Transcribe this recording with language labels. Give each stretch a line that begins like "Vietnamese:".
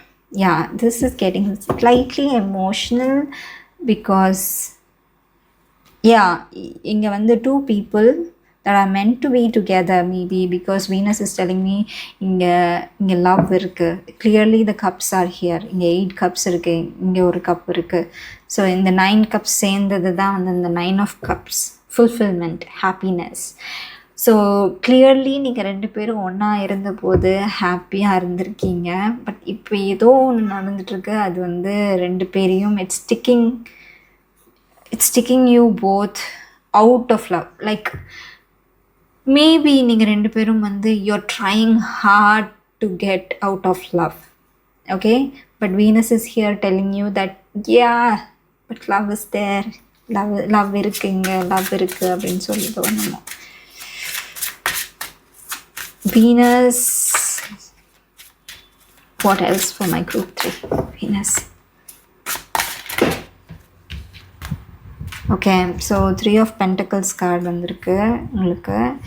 English: Yeah, this is getting slightly emotional because yeah,
Tamil: இங்க வந்து
English: two people that are meant to be together, maybe because Venus is telling me
Tamil: இங்க love இருக்கு.
English: Clearly the cups are here.
Tamil: இங்க 8 cups இருக்கு, இங்க ஒரு cup இருக்கு. So இந்த 9 cups சேர்ந்தது தான் வந்து இந்த 9 of cups, fulfillment, happiness. So clearly நீங்கள் 2 பேரும் ஒன்றா இருந்தபோது ஹாப்பியாக இருந்திருக்கீங்க. பட் இப்போ ஏதோ ஒன்று நடந்துட்டுருக்கு. அது வந்து 2 பேரையும்
English: It's taking you both out of love. Like maybe
Tamil: நீங்கள் 2 பேரும் வந்து
English: you're trying hard to get out of love. Okay, but Venus is here telling you that yeah, but love is there.
Tamil: love இருக்குங்க, love இருக்கு அப்படின்னு சொல்லிட்டு வரணும்.
English: Venus, what else for my group 3? Venus.
Tamil: Okay, so 3 of Pentacles card வந்திருக்கு உங்களுக்கு.